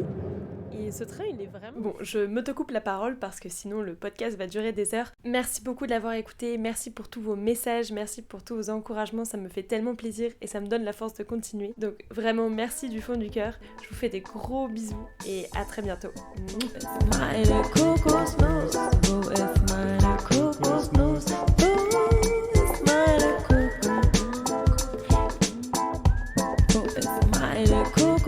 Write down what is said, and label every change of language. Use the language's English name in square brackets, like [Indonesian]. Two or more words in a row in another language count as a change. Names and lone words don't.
[French] Et ce train, il est vraiment... Bon, je m'autocoupe la parole parce que sinon le podcast va durer des heures. Merci beaucoup de l'avoir écouté, merci pour tous vos messages, merci pour tous vos encouragements, ça me fait tellement plaisir et ça me donne la force de continuer. Donc vraiment merci du fond du cœur, je vous fais des gros bisous et à très bientôt. [German] Meine Kokosnuss, wo ist meine Kokosnuss? Wo ist meine Kokosnuss? Wo ist meine Kokosnuss?